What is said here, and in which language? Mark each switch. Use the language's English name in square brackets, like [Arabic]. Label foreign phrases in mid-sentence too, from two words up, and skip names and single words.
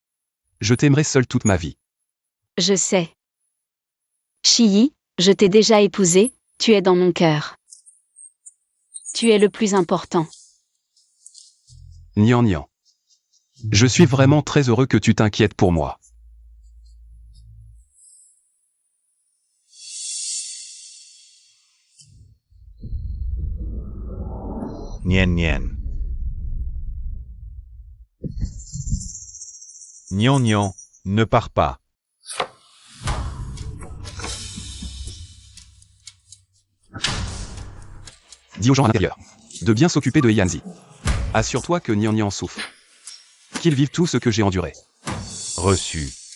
[French] Je t'aimerai seul toute ma vie. Je sais. Shi, je t'ai déjà épousé, tu es dans mon cœur. Tu es le plus important. Nian Nian. Je suis vraiment très heureux que tu t'inquiètes pour moi. Nien nien. Nian Nian, ne pars pas. Dis aux gens à l'intérieur de bien s'occuper de Yanzi. Assure-toi que Nian Nian souffre. Qu'il vive tout ce que j'ai enduré. Reçu.